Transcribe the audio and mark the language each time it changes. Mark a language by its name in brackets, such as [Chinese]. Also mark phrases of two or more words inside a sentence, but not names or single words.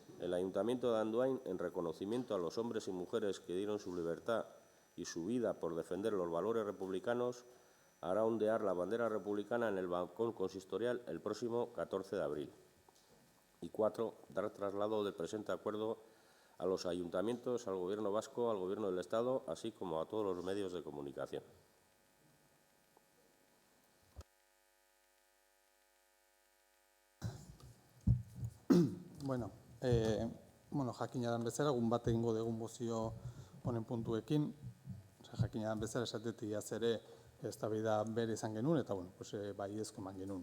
[Spanish] El Ayuntamiento de Andoain, en reconocimiento a los hombres y mujeres que dieron su libertad y su vida por defender los valores republicanos, hará ondear la bandera republicana en el balcón consistorial el próximo 14 de abril. Y 4. Dar traslado del presente acuerdo a los ayuntamientos, al Gobierno vasco, al Gobierno del Estado, así como a todos los medios de comunicación. [Basque] Bueno, jakina dan bezala, egun bat egingo dugun mozio honen puntuekin. Jakina dan bezala, esatetik ere eztabaida bere izan genuen, eta baiezko eman genuen.